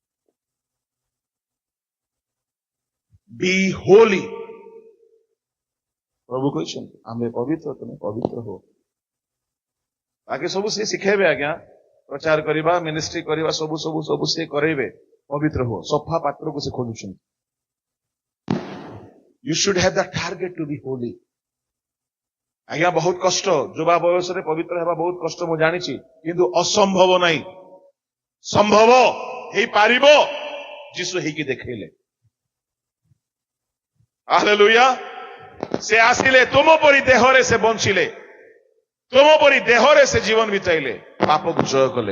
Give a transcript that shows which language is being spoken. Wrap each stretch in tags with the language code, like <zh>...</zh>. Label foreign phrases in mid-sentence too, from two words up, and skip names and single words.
<en>Be holy.</en> <or>ପ୍ରଭୁ କହିଛନ୍ତି ଆମେ ପବିତ୍ର ତମେ ପବିତ୍ର ହୁଅ। ବାକି ସବୁ ସେ ଶିଖେଇବେ ଆଜ୍ଞା, ପ୍ରଚାର କରିବା, ମିନିଷ୍ଟ୍ରି କରିବା, ସବୁ ସବୁ ସବୁ ସେ କରେଇବେ। ପବିତ୍ର ହୁଅ, ସଫା ପାତ୍ରକୁ ସେ ଖୋଜୁଛନ୍ତି।</or> <en>You should have the target to be holy.</en> <or>ଆଜ୍ଞା ବହୁତ କଷ୍ଟ, ଯୁବା ବୟସରେ ପବିତ୍ର ହେବା ବହୁତ କଷ୍ଟ ମୁଁ ଜାଣିଛି, କିନ୍ତୁ ଅସମ୍ଭବ ନାହିଁ। ସମ୍ଭବ ହେଇପାରିବ, ଯୀଶୁ ହେଇକି ଦେଖେଇଲେ। ହାଲେଲୁୟା। ସେ ଆସିଲେ, ତୁମ ପରି ଦେହରେ ସେ ବଞ୍ଚିଲେ, ତୁମ ପରି ଦେହରେ ସେ ଜୀବନ ବିତାଇଲେ, ପାପକୁ ଜୟ କଲେ।</or>